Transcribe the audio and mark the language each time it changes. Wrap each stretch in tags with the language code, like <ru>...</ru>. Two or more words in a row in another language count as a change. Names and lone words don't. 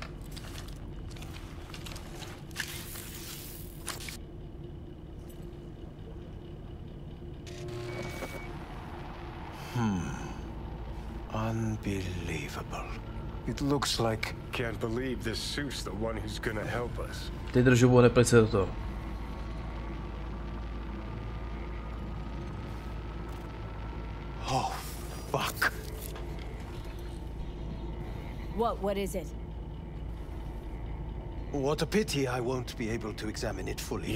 <en>Unbelievable. It looks like... Can't believe this suit's the one who's gonna help us.</en> <cs>Ty držu, nepleť se do toho.</cs> <en>Oh, fuck. What is it? What a pity I won't be able to examine it fully.</en>